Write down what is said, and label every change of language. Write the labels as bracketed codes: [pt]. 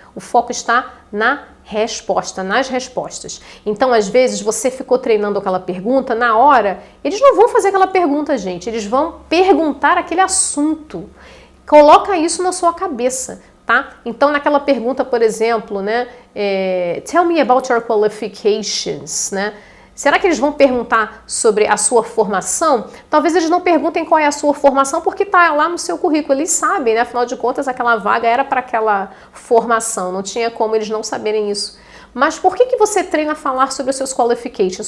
[pt] O foco está na resposta, nas respostas. Então, às vezes, você ficou treinando aquela pergunta, na hora, eles não vão fazer aquela pergunta, gente. Eles vão perguntar aquele assunto. Coloca isso na sua cabeça, tá? Então, naquela pergunta, por exemplo, né? [en] Tell me about your qualifications, né? [pt] Será que eles vão perguntar sobre a sua formação? Talvez eles não perguntem qual é a sua formação porque está lá no seu currículo. Eles sabem, né? Afinal de contas, aquela vaga era para aquela formação. Não tinha como eles não saberem isso. Mas por que você treina a falar sobre os seus qualifications?